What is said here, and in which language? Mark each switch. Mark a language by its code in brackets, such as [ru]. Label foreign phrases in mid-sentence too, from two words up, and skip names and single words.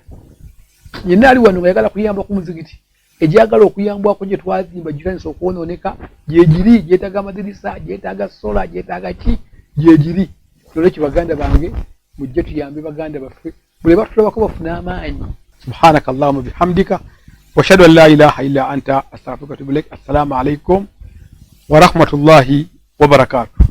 [lg] Yenna ali wano nga yagala kuyamba ku muzikiti, egyagala okuyambwako gye twazimba gitandise okwonooneka gyegiri, gyetaaga amadirisa, gyetaaga sola, gyetaaga ki, gyegiri. N'olwekyo baganda bange mujje tuyambe baganda baffe buli batulabako bafuna amaanyi. [ar] سبحانك اللهم وبحمدك وأشهد أن لا إله إلا أنت أستغفرك وأتوب إليك. السلام عليكم ورحمة الله وبركاته.